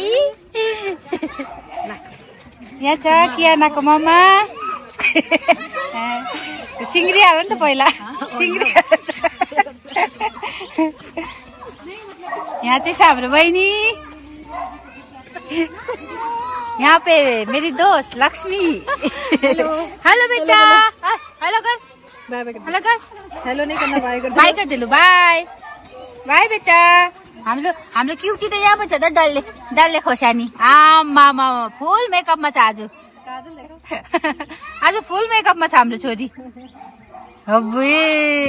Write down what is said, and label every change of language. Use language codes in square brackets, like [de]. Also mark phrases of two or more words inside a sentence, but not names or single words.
[ne] यहाँ छ कियानाको मम्मा। सिङ्ग्री हाल नि त पहिला, सिङ्ग्री। यहाँ चाहिँ छ हाम्रो बहिनी। [hi] यहाँ पे मेरी दोस्त लक्ष्मी। हेलो बेटा, हेलो कर, हेलो कर, हेलो नहीं करना, बाय कर बाय कर दिलु, [en] bye bye [hi] बेटा। [ne] हाम्रो क्युटी त यहाँ पो छ त, डल्ले खोर्सानी। आमा फुल मेकअपमा छ आज। आज फुल मेकअपमा छ हाम्रो छोरी।